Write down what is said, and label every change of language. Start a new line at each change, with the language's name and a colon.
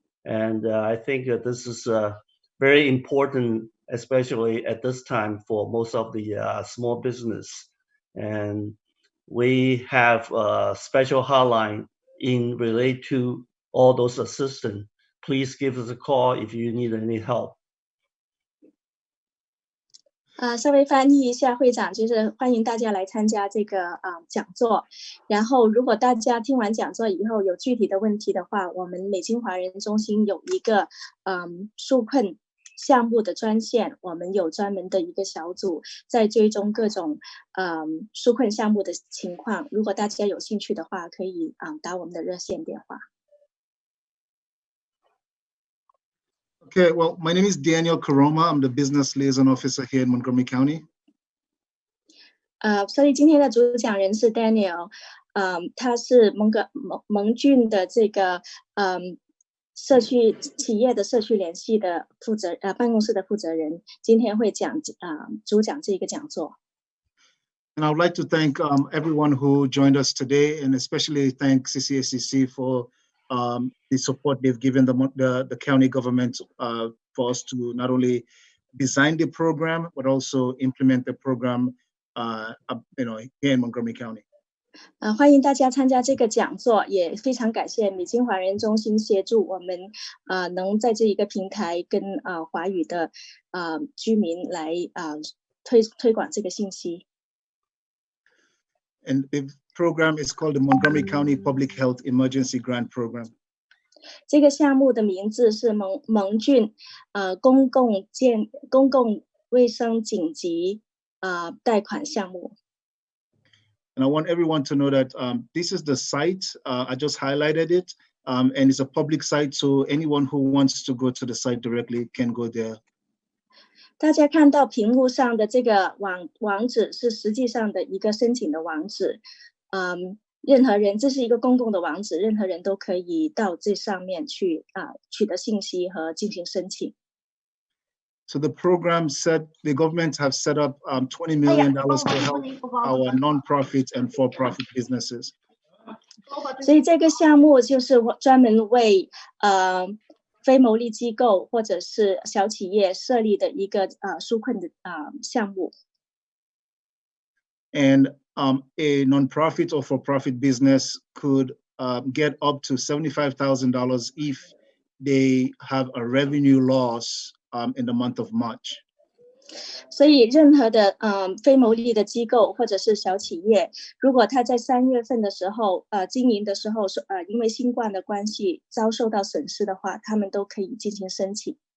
English: And I think that this is very important, especially at this time for most of the small business. And we have a special hotline in relate to all those assistance. Please give us a call if you need any help.
Chinese: 稍微翻译一下，会长就是欢迎大家来参加这个讲座。然后，如果大家听完讲座以后有具体的问题的话，我们美金华人中心有一个纾困项目的专线，我们有专门的一个小组在追踪各种纾困项目的情况。如果大家有兴趣的话，可以打我们的热线电话。
English: Okay, well, my name is Daniel Karoma. I'm the Business Liaison Officer here in Montgomery County.
Chinese: 所以今天的主讲人是 Daniel， 他是蒙郡的这个社区企业的社区联系的办公室的负责人，今天会主讲这个讲座。
English: And I would like to thank everyone who joined us today, and especially thank CCACC for the support they've given the county government for us to not only design the program but also implement the program, here in Montgomery County.
Chinese: 欢迎大家参加这个讲座，也非常感谢美金华人中心协助我们能在这一个平台跟华语的居民来推广这个信息。
English: And the program is called the Montgomery County Public Health Emergency Grant Program.
Chinese: 这个项目的名字是蒙郡公共卫生紧急贷款项目。
English: And I want everyone to know that this is the site. I just highlighted it, and it's a public site, so anyone who wants to go to the site directly can go there.
Chinese: 大家看到屏幕上的这个网址是实际上的一个申请的网址，任何人，这是一个公共的网址，任何人都可以到这上面去取得信息和进行申请。
English: So the government have set up $20 million to help our non-profit and for-profit businesses.
Chinese: 所以这个项目就是专门为非牟利机构或者是小企业设立的一个纾困的项目。
English: And a non-profit or for-profit business could get up to $75,000 if they have a revenue loss in the month of March.
Chinese: 所以任何的非牟利的机构或者是小企业，如果他在3月份的时候经营的时候因为新冠的关系遭受到损失的话，他们都可以进行申请。